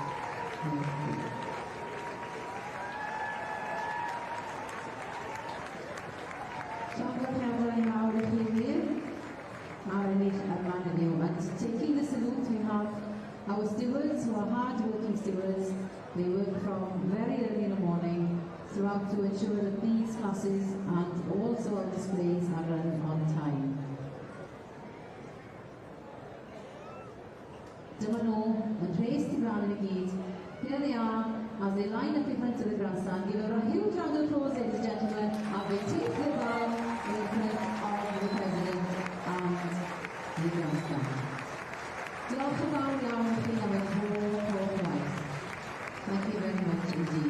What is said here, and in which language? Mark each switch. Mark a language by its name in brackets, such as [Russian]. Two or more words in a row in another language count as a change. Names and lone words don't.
[English] And taking the salute, we have our stewards who are hard-working stewards. They work from very early in the morning throughout to ensure that these classes and also our displays are run on time. [Welsh] Dyma nhw yn rhes tu fran yn y gyd. [English] Here they are as they line up in front of the grandstand. Give a huge round of applause, ladies and gentlemen, as they take the bow in front of the President and the grandstand. [Welsh] Diolch yn fawr iawn i chi am eich holl waith. [English] Thank you very much indeed.